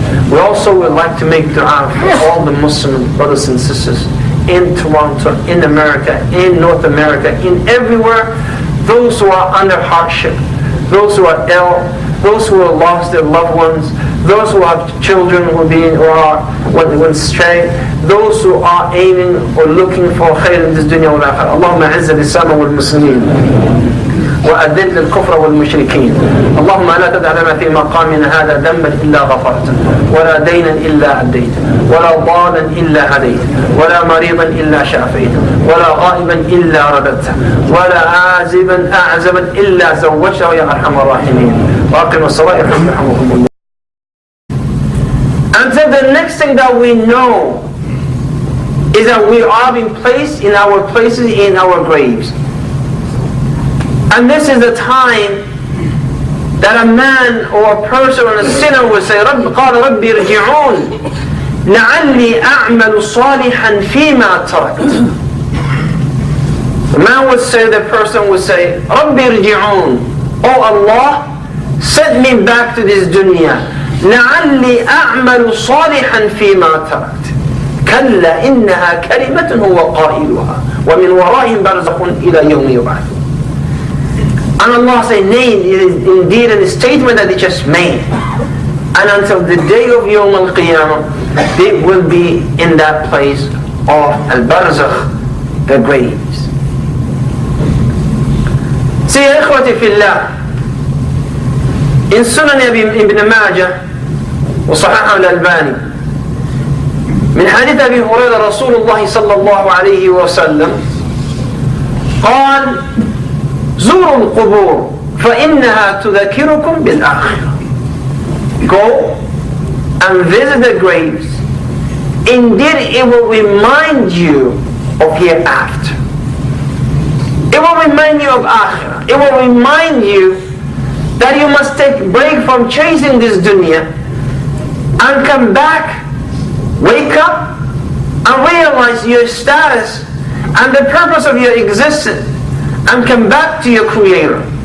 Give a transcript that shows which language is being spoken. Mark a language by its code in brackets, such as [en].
[en] We also would like to make dua for all the Muslim brothers and sisters in Toronto, in America, in North America, in everywhere, those who are under hardship, those who are ill, those who have lost their loved ones, those who have children who went astray, those who are aiming or looking for khair in this dunya wal akhirah. [ar] Allahumma a'izz al-Islam wal Muslimin وأذل الكفر والمشركين. اللهم لا تدع لنا في مقامنا هذا ذنبا إلا غفرته، ولا دينا إلا أديته، ولا ضالا إلا هديته، ولا مريضا إلا شافيته، ولا غائبا إلا رددته، ولا عازبا أعزبا إلا زوجته يا أرحم الراحمين. وأقم الصلاة يرحمكم الله. [en] And then the next thing that we know is that we are being placed in our places, in our graves. And this is the time that a man or a person or a sinner will say, [ar] قال ربي ارجعون لعلي أعمل صالحا فيما تركت. [en] The man would say, the person would say, [ar] ربي ارجعون, [en] oh Allah, send me back to this dunya. [ar] لعلي أعمل صالحا فيما تركت. كلا إنها كلمة هو قائلها ومن ورائهم برزخ إلى يوم يبعثون. [en] And Allah said, nay, it is indeed a statement that they just made. And until the day of Yawm al-Qiyamah, they will be in that place of al-Barzakh, the graves. See, [ar] ya ikhwati fillah, in Sunan Ibn Majah, وصححه الألباني, من حديث أبي هريرة رسول الله صلى الله عليه وسلم قال زوروا القبور فإنها تذكركم بالآخرة. [en] Go and visit the graves. Indeed, it will remind you of hereafter. It will remind you of akhirah. It will remind you that you must take a break from chasing this dunya and come back, wake up, and realize your status and the purpose of your existence, and come back to your Creator.